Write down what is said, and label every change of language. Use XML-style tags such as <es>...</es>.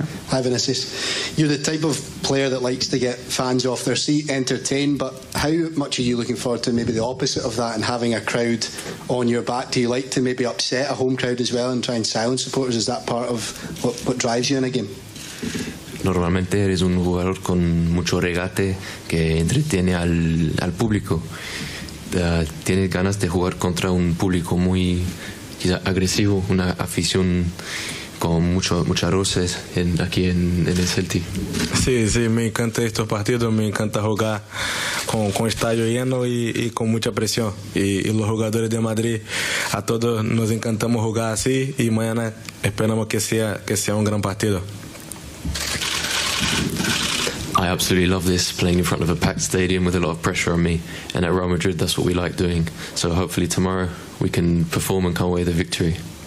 <en>Hi Vinicius. You're the type of player that likes to get fans off their seat, entertain, but how much are you looking forward to maybe the opposite of that and having a crowd on your back? Do you like to maybe upset a home crowd as well and try and silence supporters? Is that part of what drives you in a game?</en> <es>Normalmente eres un jugador con mucho regate que entretiene al público. Tienes ganas de jugar contra un público muy quizá agresivo, una afición con muchas roces aquí en el Celtic. Sí, me encantan estos partidos, me encanta jugar con estadio lleno y con mucha presión. Y los jugadores de Madrid, a todos nos encantamos jugar así, y mañana esperamos que sea un gran partido.</es> <en>I absolutely love this, playing in front of a packed stadium with a lot of pressure on me, and at Real Madrid that's what we like doing. So hopefully tomorrow we can perform and come away with a victory.</en>